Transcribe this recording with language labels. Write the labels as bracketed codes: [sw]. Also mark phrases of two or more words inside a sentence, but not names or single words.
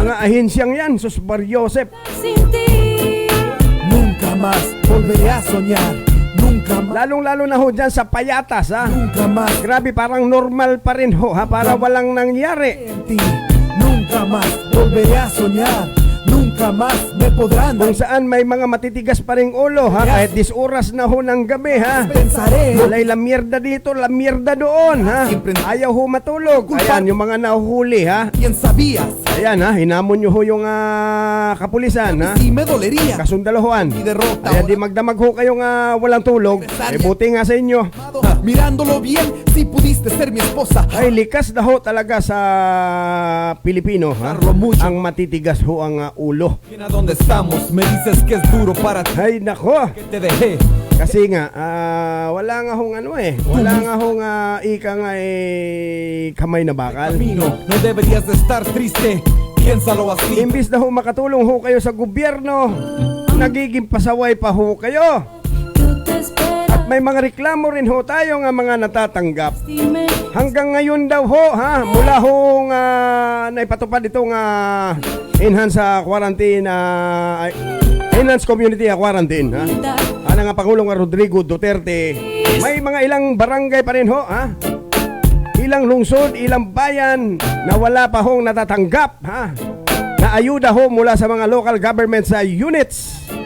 [tl] Mga ahensyang yan, Sus Mariosep. [es] Sin ti. Nunca más volveré a soñar. Nunca más, [tl] Lalong-lalo na ho dyan sa payatas ha. [es] nunca más [tl] Grabe, parang normal pa rin ho ha, para walang nangyari. [es] en ti. Nunca más volveré a soñar. Nunca más me podrán [tl] Kung saan may mga matitigas pa ring ulo ha, kahit 10 oras na ho ng gabi ha. [es] Pensaré [tl] Walay [es] la mierda [tl] dito, [es] la mierda [tl] doon ha. Ayaw ho matulog. Ayan, yung mga nahuhuli ha. [es] quién sabías. [tl] Ayan ha, hinamon nyo ho yung kapulisan ha. [es] Y me dolería. [tl] Kasundalohan. [es] Y derrota [tl] Kaya di [es] ahora. [tl] magdamag ho kayong walang tulog. Buti nga sa inyo. [es] Mirándolo bien, si pudiste ser mi esposa. [tl] Ay, likas na ho talaga sa Pilipino ha. Ang matitigas ho ang ulo. [es] Bien a donde estamos, me dices que es duro para ti, [tl] Ay nako, [es] que te dejé [tl] Kasi nga, wala nga hong wala nga hong ika nga kamay na bakal. [es] Camino, no deberías de estar triste. Piénsalo así. [tl] Imbis na ho makatulong ho kayo sa gobyerno, nagiging pasaway pa ho kayo. [es] Yo te esperaré. [tl] At may mga reklamo rin ho tayo nga mga natatanggap. [es] Dime [tl] Hanggang ngayon daw ho, mula ho naipatupad itong [en] enhanced quarantine, enhanced community quarantine, [tl] nga Pangulong Rodrigo Duterte, may mga ilang barangay pa rin ho, ilang lungsod, ilang bayan na wala pa hong natatanggap, na ayuda ho mula sa mga [en] local government [tl] sa units.